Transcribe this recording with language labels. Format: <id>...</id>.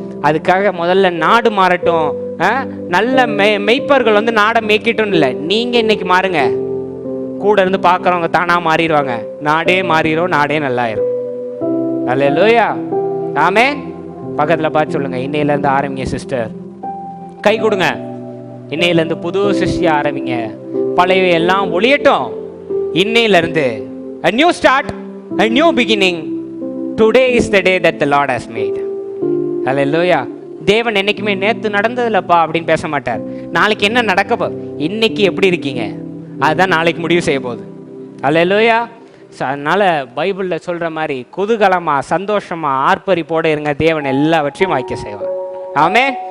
<ta>அதுக்காக முதல்ல நாடு மாறட்டும். நல்ல மெய்ப்பர்கள் வந்து நாடை மேய்க்கட்டும் இல்லை, நீங்க இன்னைக்கு மாறுங்க. கூட இருந்து பார்க்குறவங்க தானா மாறிடுவாங்க, நாடே மாறிடும், நாடே நல்லாயிரும். அல்லேலூயா. ஆமென். பக்கத்தில் பார்த்து சொல்லுங்க, இன்னையிலேருந்து ஆரம்பிங்க சிஸ்டர், கை கொடுங்க. இன்னையிலேருந்து புது சிருஷ்டியா ஆரம்பிங்க. பழைய எல்லாம் ஒளியட்டும். இன்னையிலேருந்து</ta> <en>a new start, a new beginning. Today is the day that the Lord has made. Hallelujah.</en> <ta>தேவன் என்னைக்குமே நேற்று நடந்ததில்லப்பா அப்படின்னு பேச மாட்டார். நாளைக்கு என்ன நடக்க இன்னைக்கு எப்படி இருக்கீங்க அதுதான் நாளைக்கு முடிவு செய்ய போகுது. அல்லேலூயா. அதனால பைபிளில் சொல்ற மாதிரி குதூகலமா சந்தோஷமா ஆர்ப்பரிப்போட இருங்க, தேவன் எல்லாவற்றையும் வாய்க்க செய்வார். ஆமென்.</ta>